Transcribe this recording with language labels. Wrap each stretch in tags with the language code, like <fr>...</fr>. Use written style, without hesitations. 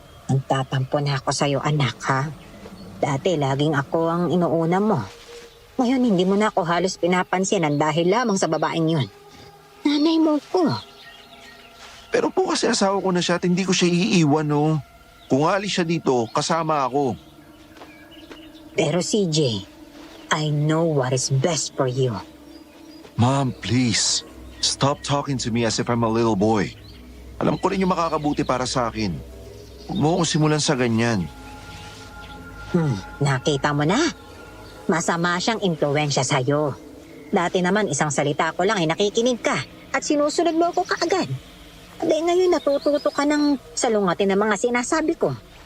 <tl>Nagtatampo na ako sa'yo, anak, ha? Dati, laging ako ang inuuna mo. Ngayon, hindi mo na ako halos pinapansinan dahil lamang sa babaeng yun. Nanay mo ko. Pero po kasi asawa ko na siya at hindi ko siya iiwan, no? Kung alis siya dito, kasama ako. Pero</tl> <en>CJ, I know what is best for you. Ma'am, please. Stop talking to me as if I'm a little boy.</en> <tl>Alam ko rin yung makakabuti para sa akin. Huwag mo akong simulan sa ganyan. Nakita mo na. Masama siyang impluwensya sa'yo. Dati naman isang salita ko lang ay nakikinig ka at sinusunod mo ako kaagad. Dahil ngayon natututo ka ng salungatin ng mga sinasabi ko.</tl>